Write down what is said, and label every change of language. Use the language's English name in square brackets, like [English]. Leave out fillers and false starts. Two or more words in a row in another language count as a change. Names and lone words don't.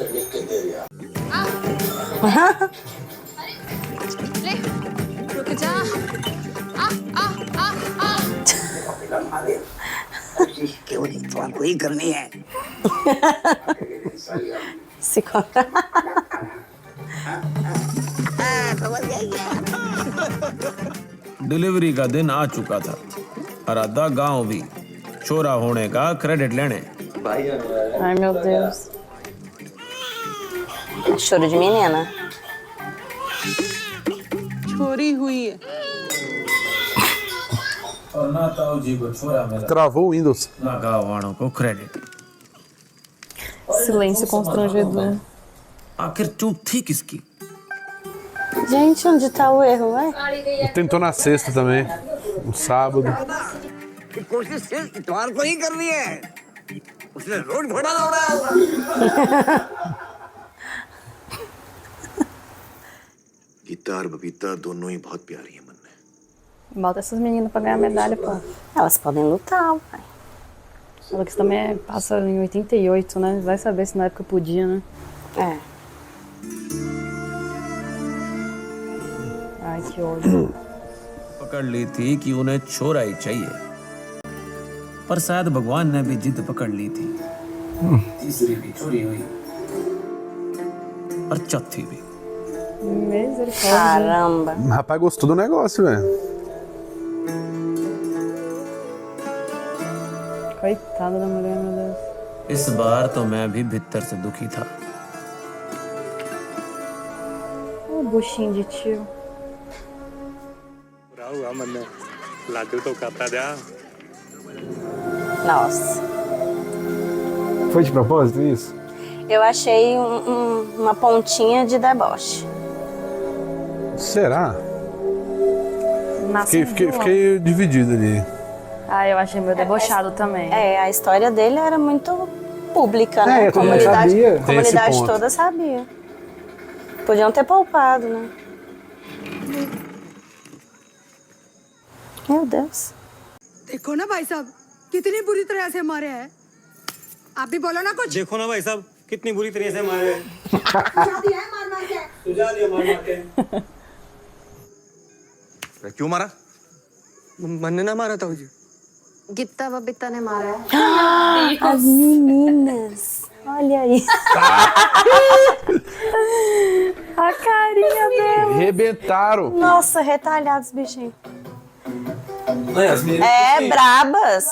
[Hindi] ले रुक जा क्यों नहीं तुमको ही करनी है [Portuguese] Se conta. [Hindi] डिलीवरी का दिन आ चुका था और आधा गांव भी छोरा होने का क्रेडिट लेने। [Portuguese] Ai, meu Deus. Choro de menina. [Hindi] छोरी हुई है। और ना ताऊ जी को छोरा मिला [Portuguese] Travou o Windows. [Hindi] ना गांव वालों को क्रेडिट। [Portuguese] Silêncio constrangedor. [Hindi] आखिर चूक थी किसकी? [Portuguese] Gente, onde tá o erro, vai? Tentou na sexta também. No sábado. [Hindi] कोशिश सिर्फ इतवार को ही करनी है उसने रोड घोड़ा दौड़ा होगा गीता और बबीता दोनों ही बहुत प्यारी है मन में [Portuguese] Bota essas meninas pra ganhar medalha, pô. Elas podem lutar, pai. Ela que também passa em 88, né? Vai saber se na época podia, né? É. Ai, que ódio. [Hindi] पकड़ ली थी कि उन्हें छोरा ही चाहिए पर शायद भगवान ने भी जिद पकड़ ली थी। तीसरी भी छोरी हुई और चौथी भी। [Portuguese] Misericórdia. Caramba. Rapaz, gostou do negócio, velho. Coitada da mulher, meu Deus. [Hindi] इस बार तो मैं भी भीतर से दुखी था। [Portuguese] Ô, buchinho de tio. Nossa. Foi de propósito isso? Eu achei uma pontinha de deboche. Será? Nasce Fiquei dividido ali. Ah, eu achei meio debochado também. É, a história dele era muito pública, né? É, eu também sabia. A comunidade Tem esse ponto. toda sabia. Podiam ter poupado, né? Meu Deus. [Hindi] देखो ना भाई साहब कितनी बुरी तरह से मारे हैं। आप भी बोलो ना कुछ। देखो ना भाई साहब कितनी बुरी तरह से मारे क्यों मारा? मैंने ना मारा था मुझे। Gitta Babita ne mara. [Portuguese] As meninas. Olha aí. A carinha dela. Rebentaram. Nossa, retalhados, bichinhos. As meninas. É, brabas.